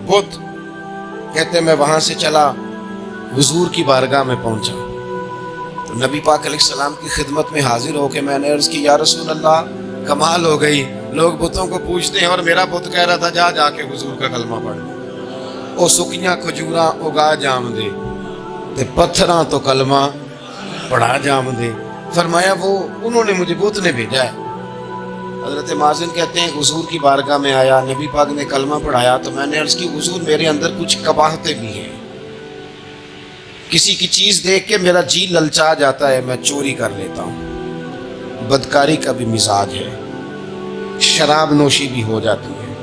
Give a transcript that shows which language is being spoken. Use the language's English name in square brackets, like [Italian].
[Urdu] بت کہتے ہیں میں وہاں سے چلا، حضور کی بارگاہ میں پہنچا تو نبی پاک علیہ السلام کی خدمت میں حاضر ہو کے میں نے عرض کی یا رسول اللہ کمال ہو گئی، لوگ بتوں کو پوچھتے ہیں اور میرا بت کہہ رہا تھا جا کے حضور کا کلمہ پڑھ. [Punjabi] او سکیاں کھجوراں اگا جام دے تے پتھراں تو کلمہ پڑھا جام دے. [Urdu] فرمایا وہ انہوں نے مجھے بت نے بھیجا ہے. حضرت مازن کہتے ہیں حضور کی بارگاہ میں آیا، نبی پاک نے کلمہ پڑھایا تو میں نے عرض کی حضور میرے اندر کچھ قباہتیں بھی ہیں، کسی کی چیز دیکھ کے میرا جی للچا جاتا ہے، میں چوری کر لیتا ہوں، بدکاری کا بھی مزاج ہے، شراب نوشی بھی ہو جاتی ہے.